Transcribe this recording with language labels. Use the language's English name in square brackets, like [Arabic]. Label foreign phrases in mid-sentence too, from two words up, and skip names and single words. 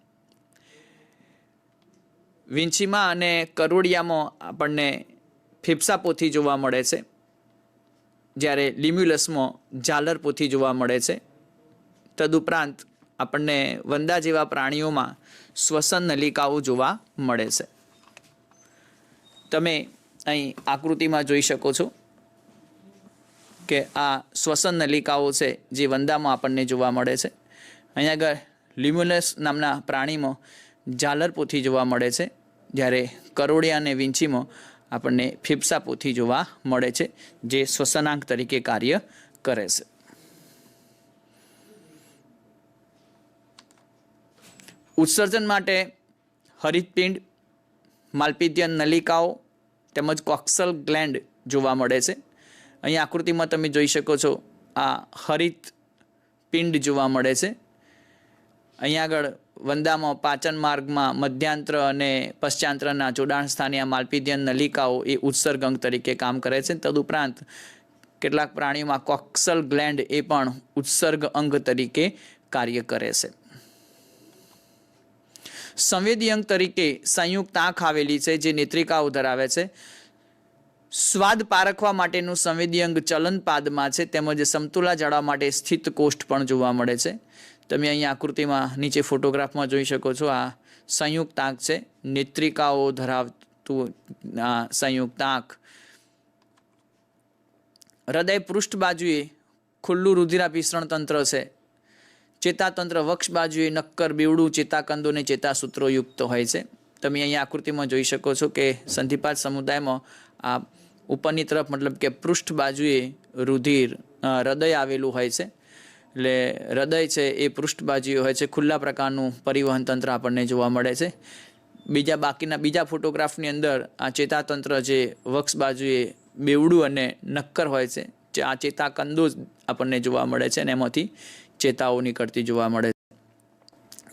[Gujarati] વીંછીમાં અને કરોડિયામાં આપણને ફેફસાપોથી જોવા મળે છે, જ્યારે લિમ્યુલસમાં ઝાલરપોથી જોવા મળે છે। તદુપરાંત આપણને વંદા જેવા પ્રાણીઓ મેં શ્વસન નલિકાઓ જોવા મળે છે। તમે અહીં આકૃતિ મેં જોઈ શકો છો કે આ શ્વસન નલિકાઓ છે જે વંદામાં આપણને જોવા મળે છે। અહીં આગળ લિમ્યુલસ નામના પ્રાણીમાં ઝાલરપોથી જોવા મળે છે, જ્યારે કરોડિયા અને વીંછીમાં આપણને ફેફસાપોથી જોવા મળે છે, જે શ્વસનાંક તરીકે કાર્ય કરે છે। ઉત્સર્જન માટે હરિતપિંડ, માલપિદિયન નલિકાઓ તેમજ કોક્સલ ગ્લેન્ડ જોવા મળે છે। અહીં આકૃતિ મેં તમે જોઈ શકો છો આ હરિતપિંડ જોવા મળે છે। અહીં આગળ વંદામાં પાચન માર્ગ મેં મધ્યાંત્ર અને પશ્ચાંત્રના જોડાણ સ્થાને આ માલપિદિયન નલિકાઓ એ ઉત્સર્ગ અંગ તરીકે કામ કરે છે। તદુપરાંત કેટલાક પ્રાણીઓમાં કોક્સલ ગ્લેન્ડ એ પણ ઉત્સર્ગ અંગ તરીકે કાર્ય કરે છે। સંવેદી અંગ તરીકે સંયુક્ત આંખ આવેલી છે, જે નેત્રિકાઓ ધરાવે છે। સ્વાદ પારખવા માટેનું સંવેદી અંગ ચલનપાદમાં છે, તેમજ સમતોલા જાળવા માટે સ્થિત કોષ્ઠ પણ જોવા મળે છે। તમે અહીં આકૃતિમાં નીચે ફોટોગ્રાફમાં જોઈ શકો છો। આ સંયુક્ત આંખ છે, નેત્રિકાઓ ધરાવતું આ સંયુક્ત આંખ। હૃદય પૃષ્ઠ બાજુએ ખુલ્લું રુધિરાભિસરણ તંત્ર છે। ચેતાતંત્ર વક્ષ બાજુએ નક્કર બેવડું ચેતાકંદો ને ચેતાસૂત્રો યુક્ત હોય છે। તમે અહીં આકૃતિમાં જોઈ શકો છો કે સંધિપાદ સમુદાયમાં આ ઉપરની તરફ મતલબ કે પૃષ્ઠ બાજુએ રુધિર હૃદય આવેલું હોય છે। એટલે હૃદય છે એ પૃષ્ઠ બાજુએ હોય છે। ખુલ્લા પ્રકારનું પરિવહન તંત્ર આપણને જોવા મળે છે। બીજા ફોટોગ્રાફની અંદર આ ચેતાતંત્ર જે વક્ષ બાજુએ બેવડું અને નક્કર હોય છે, જે આ ચેતાકંદો આપણને જોવા મળે છે અને એમાંથી ચેતાઓ નીકળતી જોવા મળે છે।